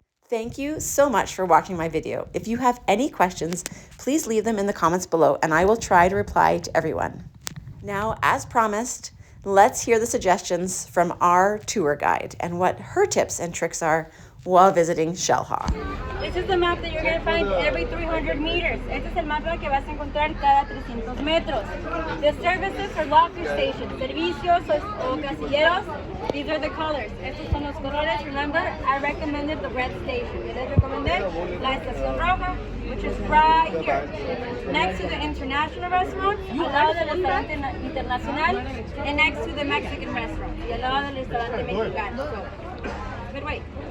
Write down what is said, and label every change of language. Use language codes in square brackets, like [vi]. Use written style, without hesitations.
[en] Thank you so much for watching my video. If you have any questions, please leave them in the comments below and I will try to reply to everyone. Now, as promised, let's hear the suggestions from our tour guide and what her tips and tricks are while visiting Xel-Há. This is the map that you're going to find every 300 meters. [es] Este es el mapa que vas a encontrar cada 300 metros. [en] The services for locker stations, [es] servicios o casilleros, [en] these are the colors. [es] Estos son los colores. [en] Remember, I recommended the red station. [es] Yo les recomendé la estación roja, [en] which is right here. Next to the international restaurant, [es] al lado del restaurante internacional, [en] and next to the Mexican restaurant, [es] y al lado del restaurante mexicano. [en] But wait.